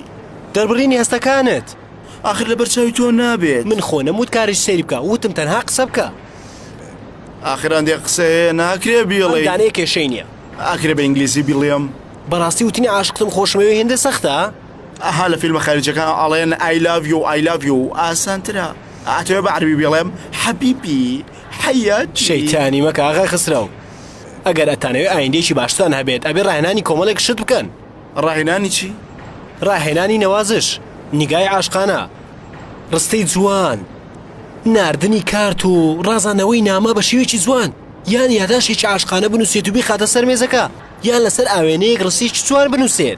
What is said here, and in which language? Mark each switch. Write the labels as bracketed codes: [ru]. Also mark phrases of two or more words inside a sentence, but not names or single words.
[ckb] دەربڕینی هەستەکانت. آخر لە بەرچاوی تۆ نابێت. من خۆ نەموت کاریش سەیری بکە وتم تەنها قسە بکە. ئاخران دێ قسەیە ناکرێ بیڵێ. دانەیە کێشەی نییە. ئاکرێ بە ئینگلیزی بیڵێم. بەڕاستی وتنی عاشقتم خۆشمەوێ هێندە سەختە؟ ئەها لە فیلمە خارجەکان ئەڵێن [en] I love you I love you [ckb] ئاسانترە. ئاتوێ بە عەربی بڵێم [ar] حەبیبی حەیاتی. [ckb] شەیتانی مەکە ئاغای خسرە و ئەگەر ئەتانەوێ ئایندێکی باشتان هەبێت ئەبێ ڕاهێنانی کۆمەڵێک شت بکەن. ڕاهێنانی چی؟ ڕاهێنانی نەوازش، نیگای عاشقانە، ڕستەی جوان، ناردنی کارت و ڕازانەوەی نامە بە شێوێکی جوان، یان یاداشێکی عاشقانە بنووسێت و بیخاتە سەر مێزەکە، یان لەسەر ئاوێنەیەک ڕستێکی جوان بنووسێت.